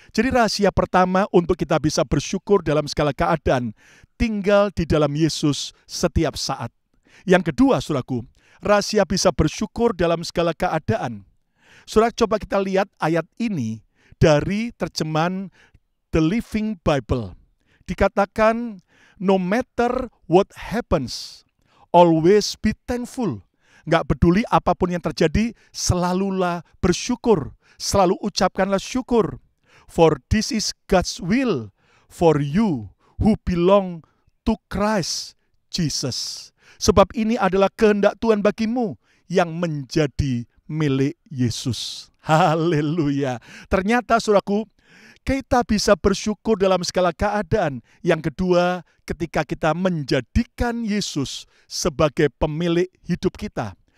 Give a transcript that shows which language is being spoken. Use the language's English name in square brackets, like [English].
[Indonesian] Jadi rahasia pertama untuk kita bisa bersyukur dalam segala keadaan, tinggal di dalam Yesus setiap saat. Yang kedua, saudaraku, rahasia bisa bersyukur dalam segala keadaan. Saudara, coba kita lihat ayat ini dari terjemahan The Living Bible. Dikatakan, [English] no matter what happens, always be thankful. [Indonesian] Nggak peduli apapun yang terjadi, selalulah bersyukur. Selalu ucapkanlah syukur. [English] For this is God's will for you who belong to Christ Jesus. [Indonesian] Sebab ini adalah kehendak Tuhan bagimu yang menjadi milik Yesus. Haleluya. Ternyata saudaraku, kita bisa bersyukur dalam segala keadaan. Yang kedua, ketika kita menjadikan Yesus sebagai pemilik hidup kita.